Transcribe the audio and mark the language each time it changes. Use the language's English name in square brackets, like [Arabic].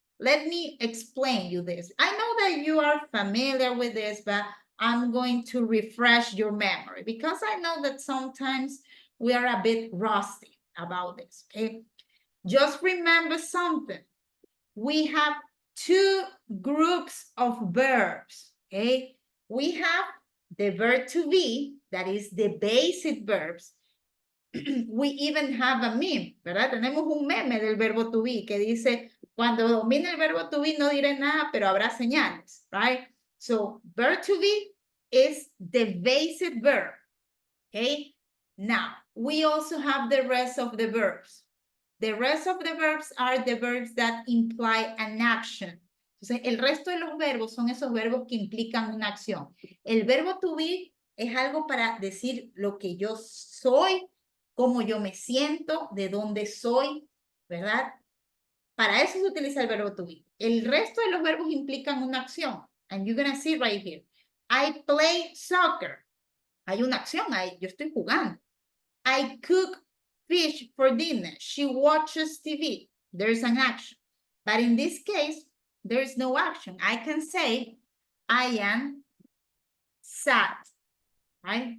[English] let me explain you this. I know that you are familiar with this, but I'm going to refresh your memory because I know that sometimes we are a bit rusty about this, okay? Just remember something. We have two groups of verbs, okay? We have the verb to be, that is the basic verbs. We even have a meme, [Spanish] ¿verdad? Tenemos un meme del verbo to be que dice, cuando domine el verbo to be no diré nada, pero habrá señales, right? [English] So, verb to be is the basic verb, okay? Now, we also have the rest of the verbs. The rest of the verbs are the verbs that imply an action. [Spanish] Entonces, el resto de los verbos son esos verbos que implican una acción. El verbo to be es algo para decir lo que yo soy, cómo yo me siento, de dónde soy, ¿verdad? Para eso se utiliza el verbo to be. El resto de los verbos implican una acción. [English] And you're going to see right here. I play soccer. [Spanish] Hay una acción ahí. Yo estoy jugando. [English] I cook fish for dinner. She watches TV. There's an action. But in this case, there is no action. I can say, I am sad. Right?